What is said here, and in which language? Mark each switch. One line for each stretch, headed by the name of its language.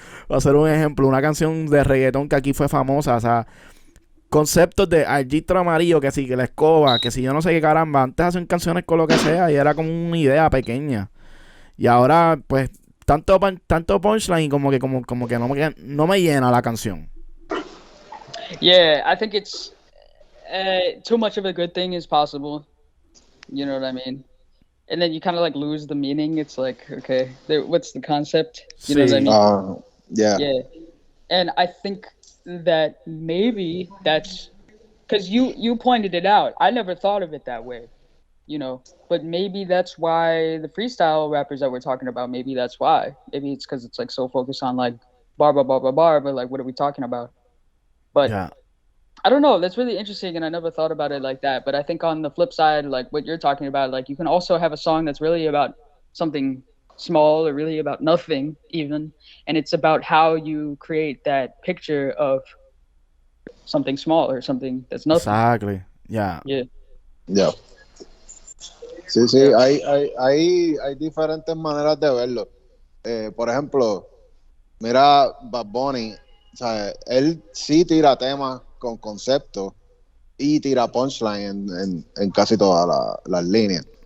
Spanish: Va a ser un ejemplo, una canción de reggaetón que aquí fue famosa, o sea, conceptos de el gistro amarillo, que sí, que la escoba, que si yo no sé qué caramba, antes hacían canciones con lo que sea y era como una idea pequeña. Y ahora, pues, tanto punchline como que no me llena la canción.
English: Yeah, I think it's too much of a good thing is possible. You know what I mean? And then you kind of like lose the meaning. It's like, okay, what's the concept? You know what I mean? Yeah. Yeah. And I think that maybe that's because you pointed it out. I never thought of it that way, you know. But maybe that's why the freestyle rappers that we're talking about, maybe that's why. Maybe it's because it's like so focused on like bar, but like, what are we talking about? But yeah. I don't know. That's really interesting, and I never thought about it like that. But I think on the flip side, like what you're talking about, like you can also have a song that's really about something small or really about nothing even, and it's about how you create that picture of something small or something that's nothing. Exactly. Yeah. Yeah.
Spanish: Sí, hay diferentes maneras de verlo. Por ejemplo, mira Bad Bunny. O sea, él sí tira temas con concepto y tira punchline en casi todas las líneas.